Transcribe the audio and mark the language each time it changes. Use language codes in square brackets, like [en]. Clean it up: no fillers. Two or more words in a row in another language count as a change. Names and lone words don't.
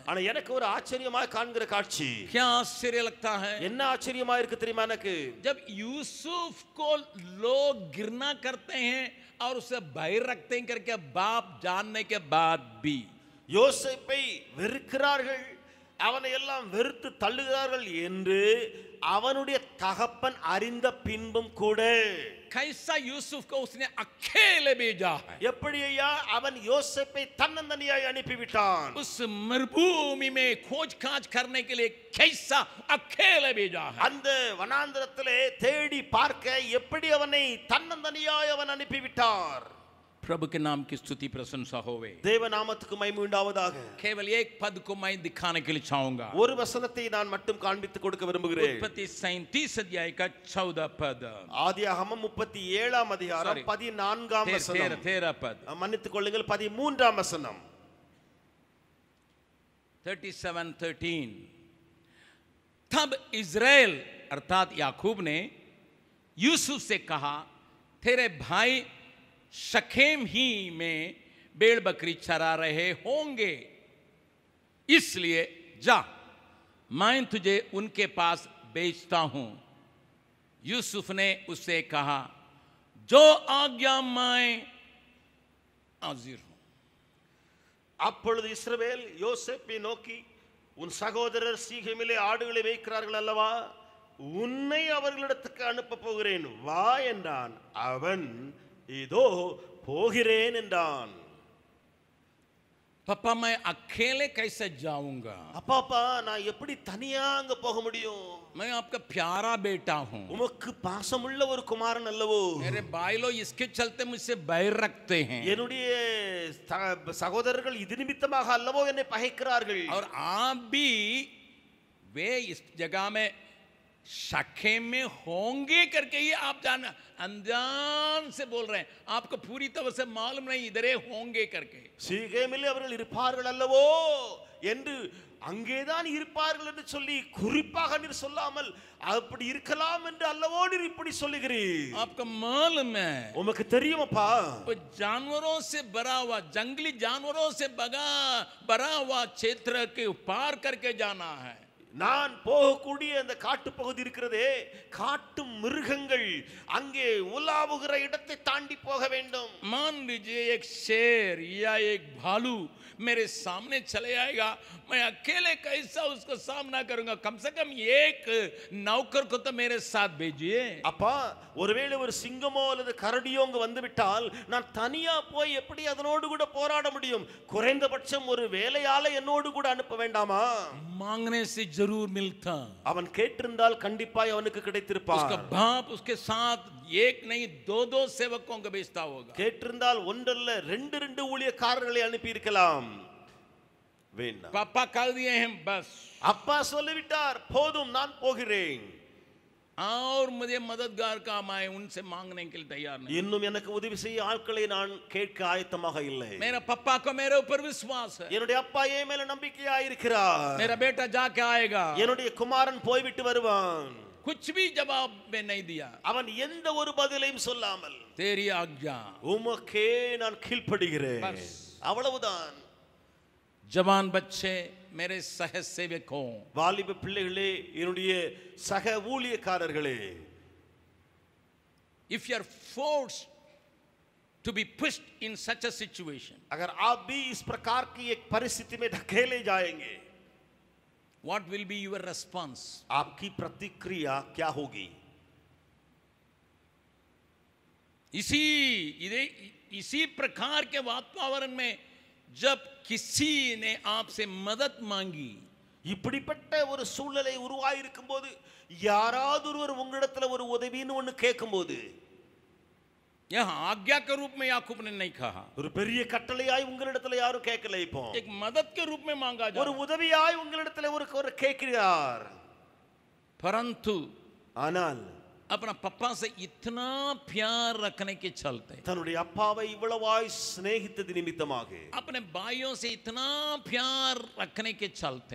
[ta] ஆனா எனக்கு ஒரு ஆச்சரியமாய் காண்கிற காட்சி. [hi] क्या आश्चर्य लगता है? [ta] என்ன ஆச்சரியமா இருக்கு தெரியுமா எனக்கு? [hi] जब यूसुफ को लोग गिरना करते हैं और उसे बैर रखते हैं करके बाप जानने के बाद भी [ta] யோசேப்பை வெறுக்கிறார்கள், அவனை எல்லாம் வெறுத்து தள்ளுகிறார்கள் என்று அவனுடைய தகப்பன் அறிந்த பின்பும் கூட [hi] कैसा यूसुफ को उसने अकेले भेजा है. [ta] எப்படி ஐயா அவன் யோசேப்பை தன்னந்தனியாய் அனுப்பிவிட்டான். [hi] उस मरुभूमि में खोज खाज करने के लिए कैसा अकेले भेजा है. [ta] அந்த வனாந்தரத்திலே தேடி பார்க்க எப்படி அவனை தன்னந்தனியாய் அவன் அனுப்பிவிட்டார். [hi] प्रभु के नाम की स्तुति प्रशंसा होवे. [ta] தேவ நாமத்துக்கு மகிமை உண்டாவதாக. [hi] केवल एक पद को मैं दिखाने के लिए चाहूंगा. [ta] ஒரு வசனத்தை நான் மட்டும் காண்பித்து கொடுக்க விரும்புகிறேன். [hi] उत्पत्ति 37 अध्याय का 14 पद. [ta] ஆதியாகமம் 37ஆம் அதிகாரம் 14ஆம் வசனம். [hi] 13 पद. [ta] மன்னித்துக் கொள்ளுங்கள், 13ஆம் வசனம். 37:13. [hi] तब इज़राइल अर्थात याकूब ने यूसुफ से कहा, तेरे भाई शकेम ही में भेड़ बकरी चरा रहे होंगे, इसलिए जा, मैं तुझे उनके पास भेजता हूं. यूसुफ ने उससे कहा, जो आज्ञा मैं हाजिर हूं. [ta] அப்பொழுது இஸ்ரவேல் யோசேப்பை நோக்கி, உன் சகோதரர் சீகேமிலே ஆடுகளை மேய்க்கிறார்கள் அல்லவா, உன்னை அவர்களிடத்துக்கு அனுப்ப போகிறேன், வா என்றான். அவன் இதோ போகிறேன் என்றான். [hi] पापा मैं अकेले कैसे जाऊंगा? [ta] அப்பாப்பா நான் எப்படி தனியா அங்க போக முடியும்? [hi] मैं आपका प्यारा बेटा हूं. [ta] உமக்கு பாசமுள்ள ஒரு குமாரன் அல்லவோ. [hi] मेरे भाई लोग इसके चलते मुझसे बैर रखते हैं. [ta] என்னுடைய சகோதரர்கள் இது நிமித்தமாக அல்லவோ என்னை பகைக்கிறார்கள். [hi] और आप भी वे इस जगह में शकेम में होंगे करके ही आप जान अनजान से बोल रहे हैं. आपको पूरी तरह से मालूम नहीं इधरे होंगे करके. [ta] சீகேமிலே அவர்கள் இருப்பார்கள் அல்லவோ என்று அங்கேதான் இருப்பார்கள் என்று சொல்லி குறிப்பாக நீர் சொல்லாமல் அப்படி இருக்கலாம் என்று அல்லவோ நீர் இப்படி சொல்லுகிறீர். [hi] आपको मालूम है [ta] உமக்கு தெரியுமாப்பா, [hi] जानवरों से भरा हुआ, जंगली जानवरों से भरा हुआ क्षेत्र के पार करके जाना है. [ta] நான் போகக்கூடிய அந்த காட்டு பகுதி இருக்கிறதே, காட்டு மிருகங்கள் அங்கே உலாவுகிற இடத்தை தாண்டி போக வேண்டும். [hi] मान लीजिए एक शेर या एक भालू मेरे सामने चले आएगा, मैं अकेले कैसा उसको सामना करूंगा? कम से कम एक नौकर को तो मेरे साथ भेजिए. [ta] அப்பா, ஒருவேளை ஒரு சிங்கமோ அல்லது கரடியோ அங்க வந்து விட்டால் நான் தனியா போய் எப்படி அதனோடு கூட போராட முடியும்? குறைந்தபட்சம் ஒரு வேலையாளை என்னோடு கூட அனுப்ப வேண்டாமா? [hi] मांगने से जरूर मिलता. [ta] அவன் கேட்டிருந்தால் கண்டிப்பாய் அவனுக்கு கிடைத்திருப்பான். [hi] उसका बाप उसके साथ एक नहीं दो सेवकों को भेजता होगा. [ta] கேட்டிருந்தால் ஒன்றல்ல ரெண்டு ஊழியக்காரர்களை அனுப்பி இருக்கலாம். வேண்டாம். [hi] पापा कह दिए हैं बस. [ta] அப்பா சொல்லிவிட்டார், போதும் நான் போகிறேன். [hi] और मुझे मददगार का मैं उनसे मांगने के लिए तैयार नहीं. [ta] இன்னும் எனக்கு உதவி செய்ய ஆட்களை நான் கேட்க ஆயத்தமாக இல்லை. [hi] मेरा पापा को मेरे ऊपर विश्वास है. [ta] என்னுடைய அப்பா என் மேல நம்பிக்கையா இருக்கிறார். [hi] मेरा बेटा जाके आएगा. [ta] என்னுடைய குமாரன் போய்விட்டு வருவான். [hi] कुछ भी जवाब में नहीं दिया. [ta] அவன் எந்த ஒரு பதிலையும் சொல்லாமல், [hi] तेरी आज्ञा [ta] உமக்கே நான் கீழ்ப்படுகிறேன், [hi] बस. [ta] அவ்வளவுதான். [hi] जवान बच्चे मेरे सह सेवकों, [ta] வாலிப பிள்ளைகளே, என்னுடைய சக ஊழியக்காரர்களே, [en] if you are forced to be pushed in such a situation, [hi] अगर आप भी इस प्रकार की एक परिस्थिति में धकेले जाएंगे, [en] what will be your response? [hi] आपकी प्रतिक्रिया क्या होगी? इसी प्रकार के वातावरण में जब किसी ने आपसे मदद मांगी, [ta] இப்படிப்பட்ட ஒரு சூழ்நிலை உருவாயிருக்கும் போது யாராவது ஒருவர் உங்களிடத்துல ஒரு உதவின்னு ஒன்னு கேட்கும்போது, [hi] यह आज्ञा के रूप में याकूब ने नहीं कहा, [ta] ஒரு பெரிய கட்டளையாய் உங்களிடத்துல யாரும் கேட்கல, இப்போ [hi] एक मदद के रूप में मांगा जा [ta] ஒரு உதவியாய் உங்களிடத்துல ஒரு கேட்கிறார். [hi] परंतु [ta] ஆனால் [hi] अपना पापा से इतना प्यार रखने के चलते, [ta] தன்னுடைய அப்பாவை இவ்வளவாய் சிநேகித்தது நிமித்தமாக, [hi] अपने भाइयों से इतना प्यार रखने के चलते,